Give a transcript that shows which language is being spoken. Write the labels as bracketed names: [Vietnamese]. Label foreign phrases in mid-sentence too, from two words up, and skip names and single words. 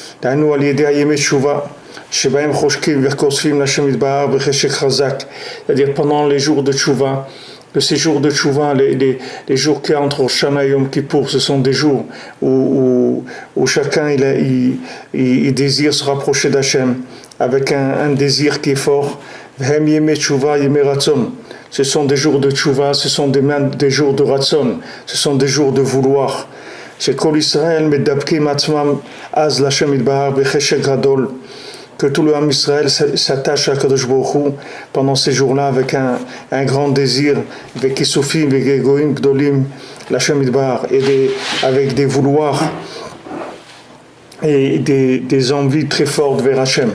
[French] C'est-à-dire pendant les jours de Tchouva, que ces jours de Tchouva, les jours qui entre Shana et Yom Kippour, ce sont des jours où chacun il désire se rapprocher d'Hachem avec un désir qui est fort. Ce sont des jours de Tchouva, ce sont des jours de Ratzon, ce sont des jours de vouloir. [Hebrew] שכל ישראל מדבקים עצמם אז להשם יתברך בחשק גדול, [French] que tout le [Hebrew] עם ישראל [French] s'attache à [Hebrew] קדוש ברוך הוא [French] pendant ces jours-là avec un grand désir, avec Kisufim, avec Egoim, Gdolim, [Hebrew] להשם יתברך, [French] et avec des vouloirs et des envies très fortes vers Hachem.